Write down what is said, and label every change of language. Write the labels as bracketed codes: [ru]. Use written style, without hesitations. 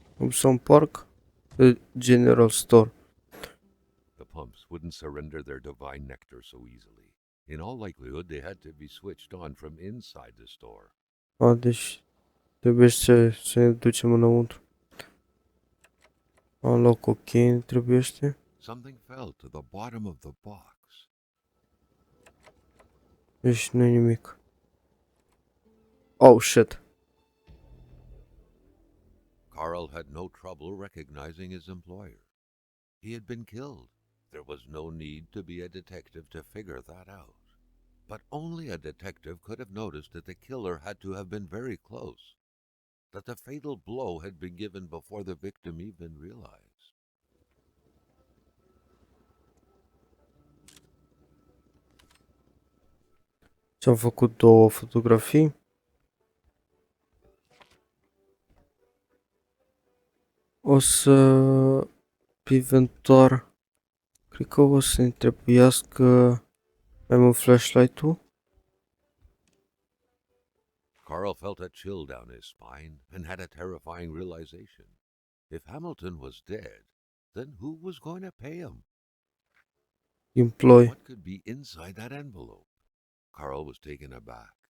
[en] Some Park, the general store. The pumps wouldn't surrender their divine nectar so easily. In all likelihood, they had to be switched on from inside the store. [ro] Deci trebuie să ne ducem înăuntru. Am luat cocaine, trebuiește. [en] Something fell to the bottom of the box. [ro] Deci nu nimic. [en] Oh shit. Carl had no trouble recognizing his employer. He had been killed. There was no need to be a detective to figure that out. But only a detective could have noticed that the killer had to have been very close, that the fatal blow had been given before the victim even realized. [ro] Ți-am făcut două fotografii. O să, pe inventar, cred că o să-mi trebuiască mai mult flashlight-ul. [en] Carl felt a chill down his spine and had a terrifying realization. If Hamilton was dead, then who was going to pay him? Employ. What could be inside that envelope? Carl was taken aback.